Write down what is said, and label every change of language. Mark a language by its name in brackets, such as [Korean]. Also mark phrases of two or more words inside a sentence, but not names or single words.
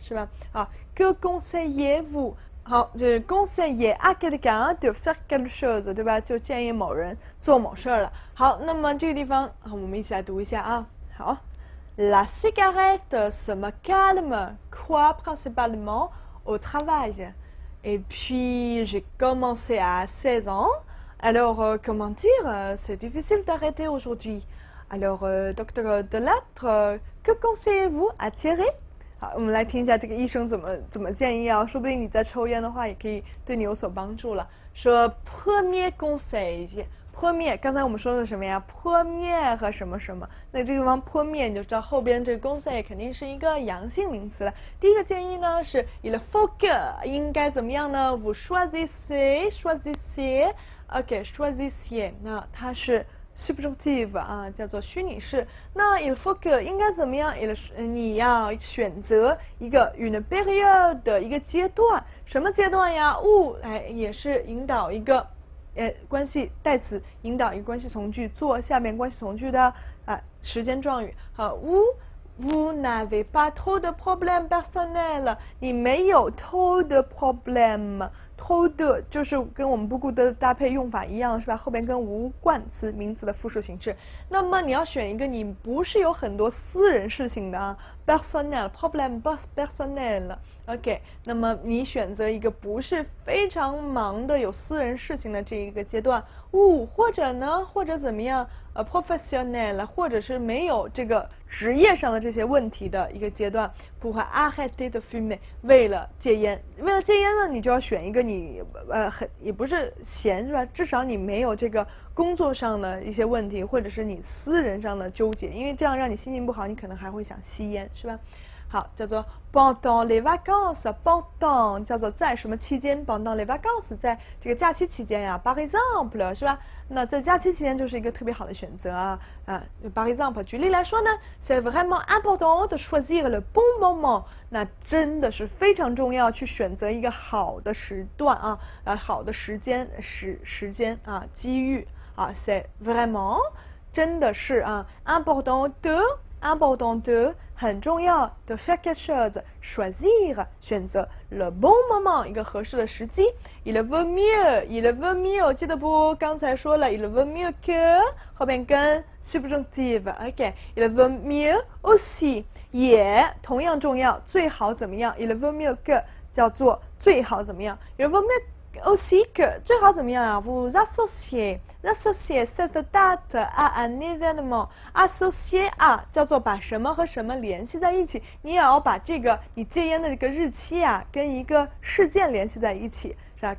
[Chinese] 是吧？”啊 [French] ，que conseillez-vous？ [Chinese] 好，就是 [French] conseiller à quelqu'un de faire quelque chose， [Chinese] 对吧？就建议某人做某事儿了。好，那么这个地方，我们一起来读一下啊。 [French] 好 ，la cigarette ça me calme, quoi principalement au travail. Et puis, j'ai commencé à 16 ans. Alors, comment dire, c'est difficile d'arrêter aujourd'hui. Alors, docteur Delattre, que conseillez-vous à Thierry? [Chinese] 好，我们来听一下这个医生怎么建议啊，说不定你在抽烟的话，也可以对你有所帮助了。 [French] 说 premier conseil。premier， [Chinese] 刚才我们说的什么呀 ？premier 和什么什么？那这个地方 premier 你就知道后边这个 conseil 肯定是一个阳性名词了。第一个建议呢是 [French] il faut que [Chinese] 应该怎么样呢 ？ [French] vous choisissez，OK choisissez， [Chinese] 那它是 subjunctive 啊，叫做虚拟式。那 [French] il faut que [Chinese] 应该怎么样？你要选择一个 [French] une période [Chinese] 的一个阶段，什么阶段呀？也是引导一个。关系代词引导一个关系从句，做下面关系从句的时间状语。 [French] 好 ，vous n'avez pas trop de problèmes personnels， [Chinese] 你没有 [French] trop de problème。 trop de [Chinese] 就是跟我们 [French] beaucoup de [Chinese] 搭配用法一样，是吧？后边跟无冠词名词的复数形式。那么你要选一个你不是有很多私人事情的 [French] personnel problème personnel。 [Chinese] OK， 那么你选择一个不是非常忙的有私人事情的这一个阶段，或者怎么样professionnel， 或者是没有这个职业上的这些问题的一个阶段 ， [French] pour arrêter de fumer， [Chinese] 为了戒烟呢，你就要选一个你也不是闲是吧？至少你没有这个工作上的一些问题，或者是你私人上的纠结，因为这样让你心情不好，你可能还会想吸烟，是吧？好，叫做 [French] pendant les vacances， [Chinese] pendant 叫做在什么期间 ， [French] pendant les vacances [Chinese] 在这个假期期间呀 ， [French] par exemple [Chinese] 是吧？那在假期期间就是一个特别好的选择啊 [French] par exemple [Chinese] 举例来说呢 ，c'est [French] vraiment important de choisir le bon moment， [Chinese] 那真的是非常重要去选择一个好的时段啊，好的时间啊，机遇啊 ， [French] c'est vraiment [Chinese] 真的是啊 [French] important de [Chinese] 很重要的 [French] faire quelque chose choisir [Chinese] 选择 [French] le bon moment [Chinese] 一个合适的时机 [French] il vaut mieux [Chinese] 记得不？刚才说了 [French] il vaut mieux que [Chinese] 后边跟 [English] subjunctive OK [French] il vaut mieux aussi [Chinese] 也同样重要，最好怎么样 [French] il vaut mieux que [Chinese] 叫做最好怎么样 [French] il vaut mieux。 aussi que [Chinese] 最好怎么样啊 [French] vous associez cette date à un événement associer à [Chinese] 叫做把什么和什么联系在一起，你也要把这个你戒烟的这个日期啊跟一个事件联系在一起，是吧？